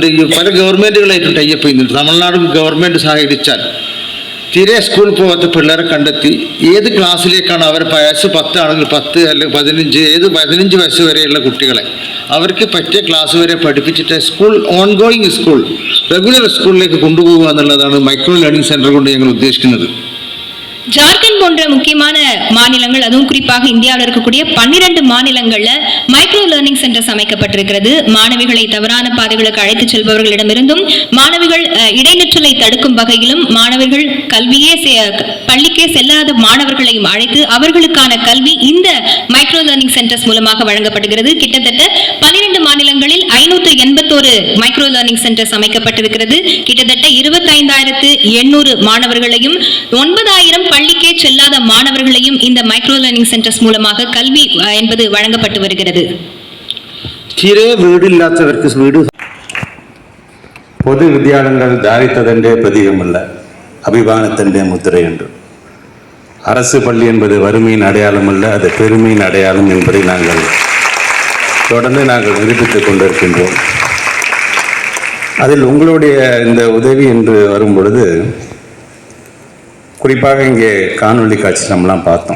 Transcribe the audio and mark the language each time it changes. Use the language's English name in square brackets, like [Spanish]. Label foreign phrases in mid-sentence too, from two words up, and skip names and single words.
[Malayalam] പല ഗവൺമെൻറ്റുകളായിട്ടും ടൈപ്പ് ചെയ്യുന്നുണ്ട്. തമിഴ്നാട് ഗവൺമെൻറ് സഹകരിച്ചാൽ തീരെ സ്കൂളിൽ പോകാത്ത പിള്ളേരെ കണ്ടെത്തി ഏത് ക്ലാസ്സിലേക്കാണ് അവർ വയസ്സ് 10 ആണെങ്കിൽ 10 അല്ലെങ്കിൽ 15, ഏത് 15 വയസ്സ് വരെയുള്ള കുട്ടികളെ അവർക്ക് പറ്റിയ ക്ലാസ് വരെ പഠിപ്പിച്ചിട്ട് [English] school ongoing school, regular [Malayalam] സ്കൂളിലേക്ക് കൊണ്ടുപോകുക എന്നുള്ളതാണ് [English] micro learning center [Malayalam] കൊണ്ട് ഞങ്ങൾ ഉദ്ദേശിക്കുന്നത്. [Tamil] ஜார்க்கண்ட் போன்ற முக்கியமான மாநிலங்கள், அதுவும் குறிப்பாக இந்தியாவில் இருக்கக்கூடிய 12 மாநிலங்கள்ல [English] micro learning centers [Tamil] அமைக்கப்பட்டிருக்கிறது. மாணவிகளை தவறான பாதைகளுக்கு அழைத்துச் செல்பவர்களிடமிருந்தும், மாணவிகள் இடைநிற்றலை தடுக்கும் வகையிலும், மாணவர்கள் பள்ளிக்கே செல்லாத மாணவர்களையும் அழைத்து அவர்களுக்கான கல்வி இந்த [English] micro learning centers [Tamil] மூலமாக வழங்கப்படுகிறது. கிட்டத்தட்ட 12 மாநிலங்களில் 581 [English] micro learning centers [Tamil] அமைக்கப்பட்டிருக்கிறது. கிட்டத்தட்ட 25,800 மாணவர்களையும் 9,000 பள்ளிக்கே செல்லாத மாணவர்களையும் இந்த [English] micro learning centers [Tamil] மூலமாக கல்வி என்பது வழங்கப்பட்டு வருகிறது. [Malayalam] തീരെ വീടില്ലാത്തവർക്ക് വീട്. പൊതുവിദ്യാലയങ്ങൾ ദാരിദ്ര്യത്തിൻ്റെ പ്രതീകമല്ല, അഭിമാനത്തിൻ്റെ മുദ്രയുണ്ട്. [Tamil] அரசு பள்ளி என்பது வறுமையின் அடையாளம் அல்ல, அது பெருமையின் அடையாளம் என்பதை தொடர்ந்து நாங்கள் நிரூபித்துக் கொண்டிருக்கின்றோம். அதில் உங்களுடைய இந்த உதவி என்று வரும் பொழுது குறிப்பாக இங்கே காணொளி காட்சி நம்மலாம் பார்த்தோம்.